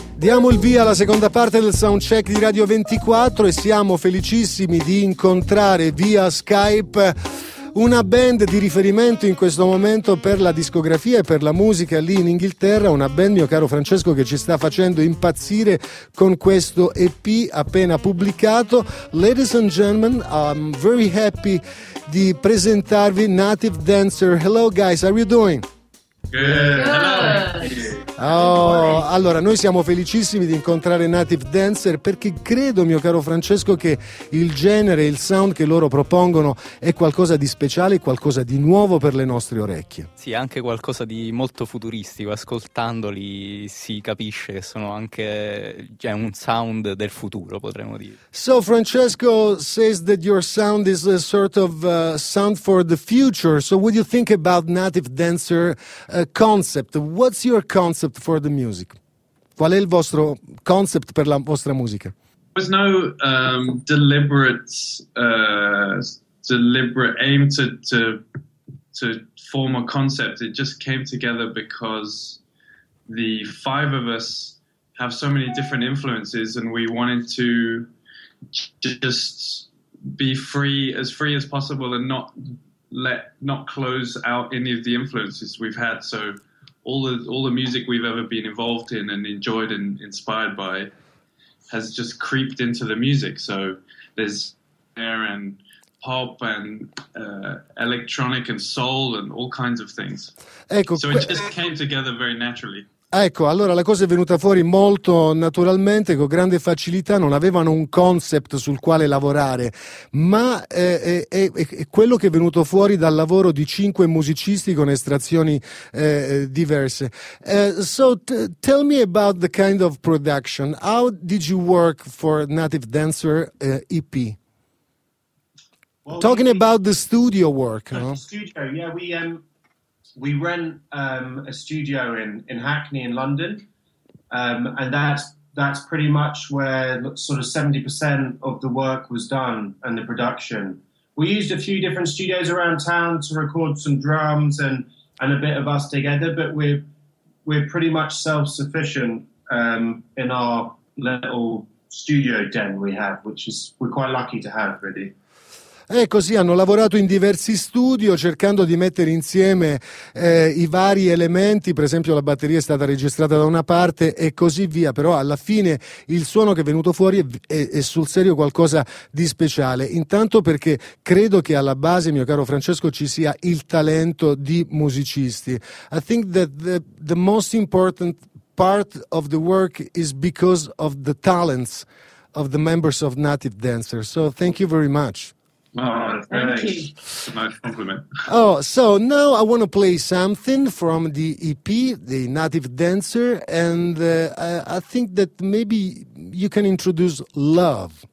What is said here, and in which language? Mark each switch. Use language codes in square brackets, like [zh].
[it] Diamo il via alla seconda parte del Soundcheck di Radio 24 e siamo felicissimi di incontrare via Skype una band di riferimento in questo momento per la discografia e per la musica lì in Inghilterra, una band, mio caro Francesco, che ci sta facendo impazzire con questo EP appena pubblicato. [en] Ladies and gentlemen, I'm very happy [it] di presentarvi [en] Native Dancer. Hello guys, how are you doing? Good. [it] Oh, allora noi siamo felicissimi di incontrare Native Dancer perché credo, mio caro Francesco, che il genere, il sound che loro propongono è qualcosa di speciale, qualcosa di nuovo per le nostre orecchie. Sì, anche qualcosa di molto futuristico, ascoltandoli si capisce che sono anche cioè, un sound del futuro, potremmo dire. [en] So Francesco says that your sound is a sort of sound for the future, so what do you think about Native Dancer? A concept. What's your concept for the music? [it] Qual è il vostro concept per la vostra musica? [en] There's no deliberate aim to form a concept. It just came together because the five of us have so many different influences, and we wanted to just be free as possible and not close out any of the influences we've had. So all the music we've ever been involved in and enjoyed and inspired by has just creeped into the music. So there's air and pop and electronic and soul and all kinds of things. [it] Ecco, [en] so it just came together very naturally. [it] Ecco, allora la cosa è venuta fuori molto naturalmente, con grande facilità, non avevano un concept sul quale lavorare, ma è quello che è venuto fuori dal lavoro di cinque musicisti con estrazioni diverse. [en] Tell me about the kind of production. How did you work for Native Dancer EP? Well, talking about the studio work. The studio, yeah, we rent a studio in Hackney in London, and that's pretty much where sort of 70% of the work was done and the production. We used a few different studios around town to record some drums and a bit of us together, but we're pretty much self-sufficient in our little studio den we have, which is we're quite lucky to have, really. [it] Così hanno lavorato in diversi studio cercando di mettere insieme i vari elementi, per esempio la batteria è stata registrata da una parte e così via, però alla fine il suono che è venuto fuori è sul serio qualcosa di speciale, intanto perché credo che alla base, mio caro Francesco, ci sia il talento di musicisti. [en] I think that the most important part of the work is because of the talents of the members of Native Dancer, so thank you very much. Oh, thank you. Nice compliment. Oh, so now I want to play something from the EP, the Native Dancer, and I think that maybe you can introduce Love.